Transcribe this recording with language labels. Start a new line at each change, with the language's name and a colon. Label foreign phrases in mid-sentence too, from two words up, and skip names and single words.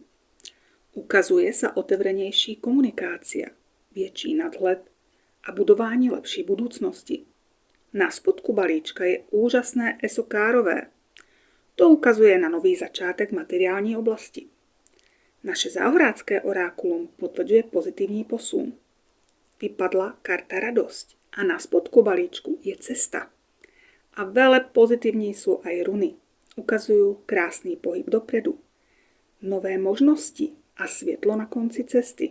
Czech: Ukazuje se otevřenější komunikácia, větší nadhled a budování lepší budoucnosti. Na spodku balíčka je úžasné esokárové. To ukazuje na nový začátek materiální oblasti.
Slovak: Naše záhorácké orákulum potvrďuje pozitívny posun. Vypadla karta radosť a na spodku balíčku je cesta. A veľmi pozitívne sú aj runy. Ukazujú krásny pohyb dopredu, nové možnosti a svetlo na konci cesty.